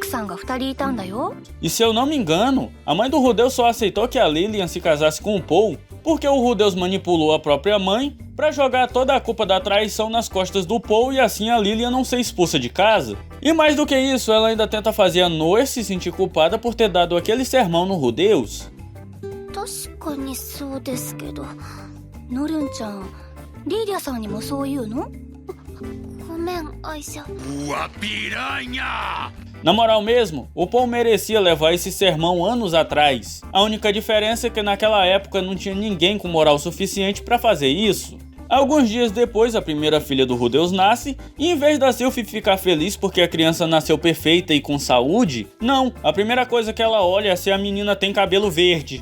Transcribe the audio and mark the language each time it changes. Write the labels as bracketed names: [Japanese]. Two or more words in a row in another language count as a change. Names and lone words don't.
[Portuguese] E se eu não me engano, a mãe do Rudeus só aceitou que a Lilian se casasse com o Paul porque o Rudeus manipulou a própria mãe para jogar toda a culpa da traição nas costas do Paul e assim a Lilian não ser expulsa de casa. E mais do que isso, ela ainda tenta fazer a Noir se sentir culpada por ter dado aquele sermão no Rudeus. [Japanese] 確かにそうですけど、ノルンちゃん、リリアさんにもそう言うの？ごめん、アイシャ。 [Portuguese] Na moral mesmo, o Paul merecia levar esse sermão anos atrás. A única diferença é que naquela época não tinha ninguém com moral suficiente para fazer isso. Alguns dias depois, a primeira filha do Rudeus nasce, e em vez da Sylphie ficar feliz porque a criança nasceu perfeita e com saúde, não, a primeira coisa que ela olha é se a menina tem cabelo verde.